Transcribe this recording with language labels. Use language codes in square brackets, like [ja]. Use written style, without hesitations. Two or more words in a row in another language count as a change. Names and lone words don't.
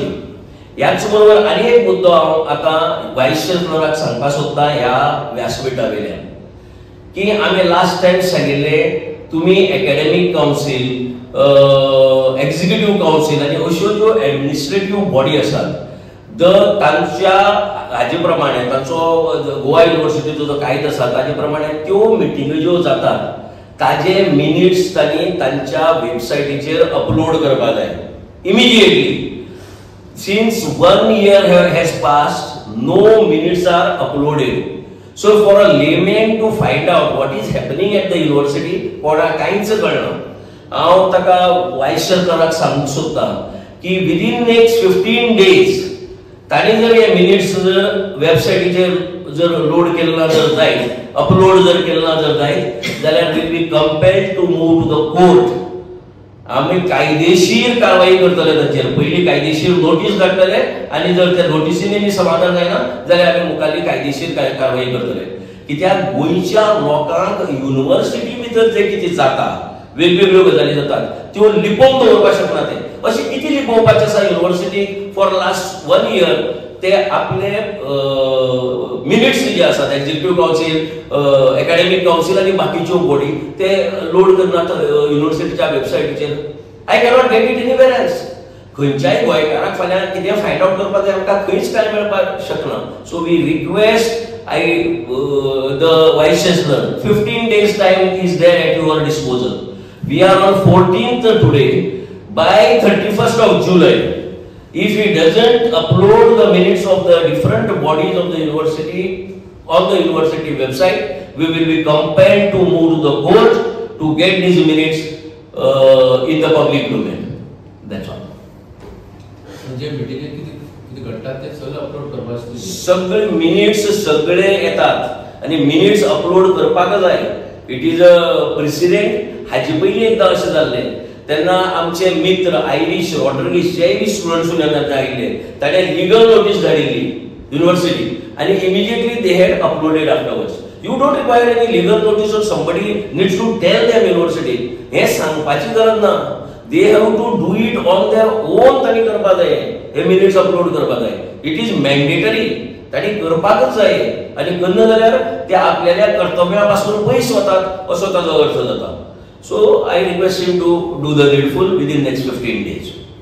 [kok] याच बरोबर आनी एक मुद्दो हांव आतां वायस चान्सलराक सांगपाक सोदतां ह्या व्यासपीठा वयल्यान की आमी [en] last time [kok] सांगिल्ले तुमी [en] academic council, executive council [kok] आनी अश्यो ज्यो [en] administrative body [kok] आसात तांच्या हाजे प्रमाणे तांचो गोवा युनिव्हर्सिटीचो जो कायदो आसा ताजे प्रमाणे त्यो मिटिंगी ज्यो जातात ताजे मिनिट्स तांणी तांच्या वेबसायटीचेर अपलोड करपाक जाय इमिजिएटली. [en] Since 1 year has passed, no minutes are uploaded. So for a layman to find out what is happening at the university, [kok] कोणाक कांयच कळना. हांव ताका वायस चान्सलराक सांगूंक सोदतां की [en] within next 15 days [kok] ताणी जर हे मिनिट्स जर वेबसायटीचेर जर लोड केल्ला जर जायत, अपलोड जर केल्ला जर जायत जाल्यार [en] will be compelled to move to the court. [kok] आम्ही कायदेशीर कारवाई करतले ताचेर. पहिली कायदेशीर नोटीस धाडटले आनी जर त्या नोटीसींनी समाधान जायना जाल्यार आमी मुखाल्ली कायदेशीर कारवाई करतले. कित्याक गोंयच्या लोकांक युनिव्हर्सिटी भितर जे कितें जाता, वेगवेगळ्यो गजाली जातात त्यो लिपोवन दवरपाक शकना ते. अशें कितें लिपोवपाचें आसा युनिव्हर्सिटीक [en] for last 1 year [kok] ते आपले मिनिट्स जे आसात [en] executive council, academic council [kok] आनी बाकीच्यो बॉडी ते लोड करनात युनिव्हर्सिटीच्या वेबसायटीचेर. [en] I cannot get it anywhere else. [kok] खंयच्याय गोंयकाराक फाल्यां कितें [en] find out [kok] करपाक जाय आमकां खंयच काय मेळपाक शकना. [en] so we request the vice chancellor 15 days time is there at your disposal. we are on 14th today. बाय 31st of July, if he doesn't upload the minutes of the different bodies of the university on the university website, we will be compelled to move to the court to get these minutes in the public domain. That's all. [kok] म्हणजे मीटिंगेत किती घडतात ते सगळे अपलोड करपाक सगळे मिनिट्स सगळे येतात आणि मिनिट्स अपलोड करपाक जाय. [en] it is a precedent. [kok] हाजे पयलीं एकदा अशें जाल्लें तेन्ना आमचे मित्र आयरिश रॉड्रिगीस जे स्टुडंट्स येतात आयिल्ले ताणें [en] legal notice [kok] धाडिल्ली युनिव्हर्सिटी आनी [en] immediately they had uploaded afterwards. you don't require any legal notice of somebody needs to tell them university. [kok] हें सांगपाची गरज ना. [en] they have to do it on their own. [kok] तांणी करपाक जाय हे मिनिट्स अपलोड करपाक जाय. [en] it is mandatory. [kok] तांणी करपाकच जाय आनी करना जाल्यार ते आपल्याल्या कर्तव्या पासून पयस वतात असो ताचो अर्थ जाता. [en] So I request him to do the needful within next 15 days.